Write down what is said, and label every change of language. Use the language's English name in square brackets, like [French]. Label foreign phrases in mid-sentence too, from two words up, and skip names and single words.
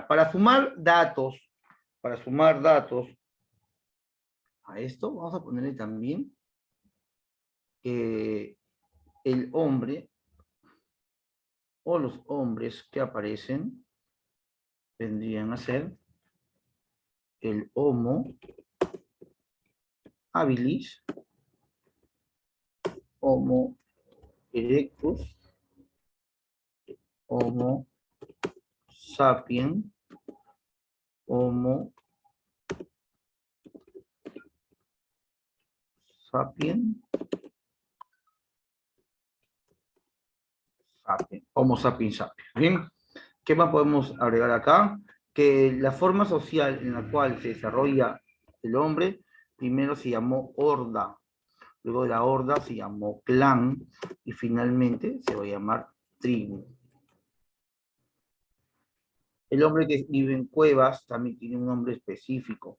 [Spanish] Para sumar datos a esto, vamos a ponerle también que el hombre o los hombres que aparecen vendrían a ser el Homo habilis, Homo erectus, Homo sapiens, Homo sapiens, Homo sapiens sapiens. Bien, ¿qué más podemos agregar acá? Que la forma social en la cual se desarrolla el hombre, primero se llamó horda. Luego de la horda se llamó clan y finalmente se va a llamar tribu. El hombre que vive en cuevas también tiene un nombre específico.